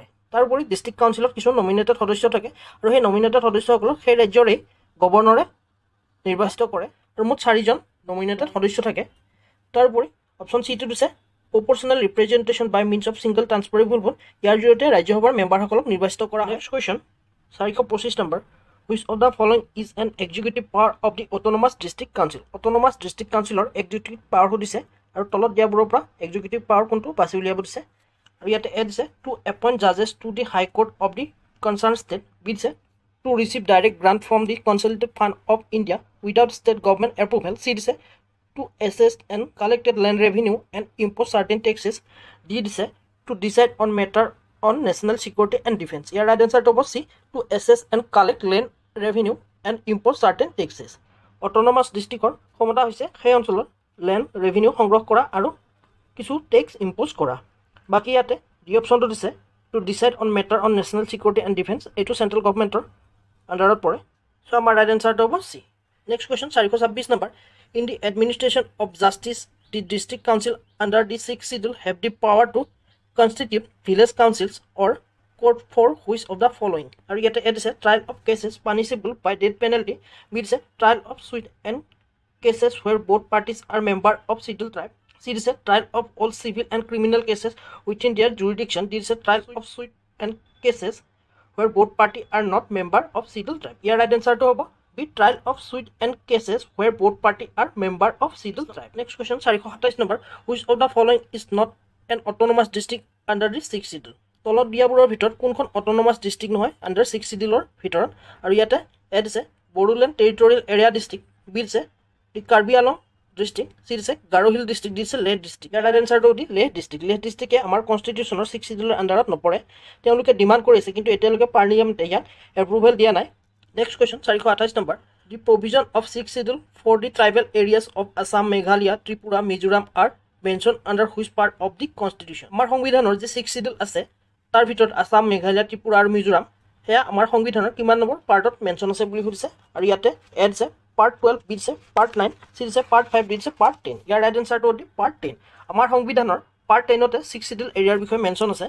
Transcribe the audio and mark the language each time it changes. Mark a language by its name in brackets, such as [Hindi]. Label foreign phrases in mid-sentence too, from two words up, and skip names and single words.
[Assamese] তাৰোপৰি [English] district councilত [Assamese] কিছুমান নমিনেটেড সদস্য থাকে আৰু সেই নমিনেটেড সদস্যসকলক সেই ৰাজ্যৰে গভৰ্ণৰে নিৰ্বাচিত কৰে আৰু মুঠ 4জন নমিনেটেড সদস্য থাকে। [English] তাৰোপৰি অপশ্যন চিটো দিছে proportional representation by means of single transferable vote. [Assamese] ইয়াৰ জৰিয়তে ৰাজ্যসভাৰ মেম্বাৰসকলক নিৰ্বাচিত কৰা হয়। [English] Next question 425 number, Which of the following is an executive power of the autonomous district council. autonomous district councilৰ executive powerটো [Assamese] দিছে আৰু তলত দিয়াবোৰৰ পৰা [English] executive power [Assamese] কোনটো বাছি উলিয়াব দিছে। আৰু ইয়াতে [English] এ দিছে to appoint judges to the High Court of the concerned state. বি দিছে to receive direct grant from the Consolidated Fund of India without state government approval. চি দিছে to assess and collected land revenue and impose certain taxes. D দিছে to decide on matter on national security and defense. ইয়াৰ right answerটো হ'ব C, to assess and collect land revenue and impose certain taxes. [Assamese] অট'নমাছ ডিষ্ট্ৰিক্টৰ ক্ষমতা হৈছে সেই অঞ্চলৰ [English] land revenue [Assamese] সংগ্ৰহ কৰা আৰু কিছু [English] tax impose [Assamese] কৰা। বাকী ইয়াতে [English] D optionটো দিছে to decide on matter on national security and defence. [Assamese] এইটো [English] central governmentৰ underত [Assamese] পৰে। চ' আমাৰ [English] right answerটো [Assamese] হ'ব C। [English] Next question 426 number, in the administration of justice, the district council under the 6th schedule have the power to constitute village councils or court for which of the following. And yet it is a trial of cases punishable by death penalty. It is a trial of suit and cases where both parties are member of scheduled tribe. C is a trial of all civil and criminal cases within their jurisdiction. This is a trial of suit and cases where both parties are not member of scheduled tribe. Here right answer to hobo be trial of suit and cases where both parties are member of scheduled tribe. Next question 427 number, which of the following is not an autonomous district under the 6th schedule. [Assamese] তলত দিয়াবোৰৰ ভিতৰত কোনখন [English] autonomous district [Assamese] নহয় [English] under 6th schedule [Assamese] ভিতৰত। আৰু ইয়াতে এ দিছে বড়োলেণ্ড টেৰিটৰিয়েল এৰিয়া ডিষ্ট্ৰিক্ট। বি দিছে দি কাৰ্বি আলং ডিষ্ট্ৰিক্ট। চি দিছে গাৰো হিল ডিষ্ট্ৰিক্ট। দিছে লেহ ডিষ্ট্ৰিক্ট। ইয়াৰ [English] right answerটো [Assamese] দি লেহ ডিষ্ট্ৰিক্ট। লেহ ডিষ্ট্ৰিক্টে আমাৰ কনষ্টিটিউশ্যনৰ 6th schedule আণ্ডাৰত নপৰে। তেওঁলোকে ডিমাণ্ড কৰিছে কিন্তু এতিয়ালৈকে পাৰ্লিয়ামেণ্টে ইয়াক এপ্ৰুভেল দিয়া নাই। [English] Next question 428 number, the provision of 6th schedule for the tribal areas of Assam, Meghalaya, Tripura, Mizoram are mentioned under which part of the constitution? [Assamese] আমাৰ সংবিধানৰ যে 6th schedule আছে তাৰ ভিতৰত আসাম, মেঘালয়, ত্ৰিপুৰা আৰু মিজোৰাম সেয়া আমাৰ সংবিধানৰ কিমান নম্বৰ পাৰ্টত মেনশ্যন আছে বুলি সুধিছে। আৰু ইয়াতে এ দিছে পাৰ্ট 12, বি দিছে পাৰ্ট 9, চি দিছে পাৰ্ট 5, ডি দিছে পাৰ্ট 10। ইয়াৰ [English] right answerটো [Assamese] হ'ল পাৰ্ট 10। আমাৰ সংবিধানৰ পাৰ্ট 10তে 6th schedule এৰিয়াৰ বিষয়ে মেনশ্যন আছে।